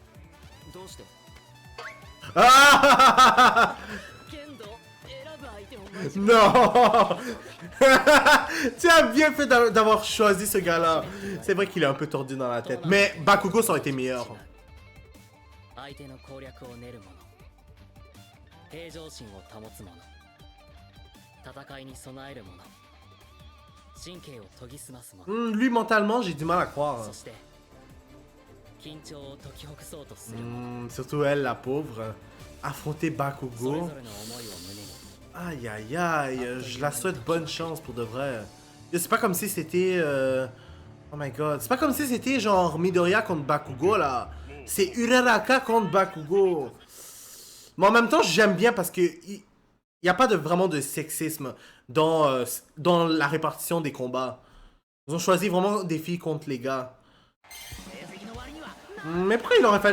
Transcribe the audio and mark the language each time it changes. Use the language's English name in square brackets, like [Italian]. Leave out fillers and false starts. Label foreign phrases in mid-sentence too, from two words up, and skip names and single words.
[French] Ah Non. Tu as bien fait d'avoir choisi ce gars-là. C'est vrai qu'il est un peu tordu dans la tête. Mais Bakugo, ça aurait été meilleur. [Japanese] 相手の攻略を練る者、平常心を保つ者、戦いに備える者、神経を研ぎ澄ます者。 [French] Lui, mentalement, j'ai du mal à croire. [Japanese] そして緊張を解きほぐそうとする。 [French] Surtout elle, la pauvre. Affronter [Japanese] それ Bakugo. ぞれの思いを胸に。 [French] Aïe, aïe, aïe. Je la souhaite bonne chance pour de vrai. C'est pas comme si c'était... [English] Oh my god. [French] C'est pas comme si c'était genre Midoriya contre Bakugo, là. C'est Uraraka contre Bakugo. Mais en même temps, j'aime bien parce que... Il n'y a pas vraiment de sexisme dans la répartition des combats. Ils ont choisi vraiment des filles contre les gars. Mais pourquoi il aurait fallu...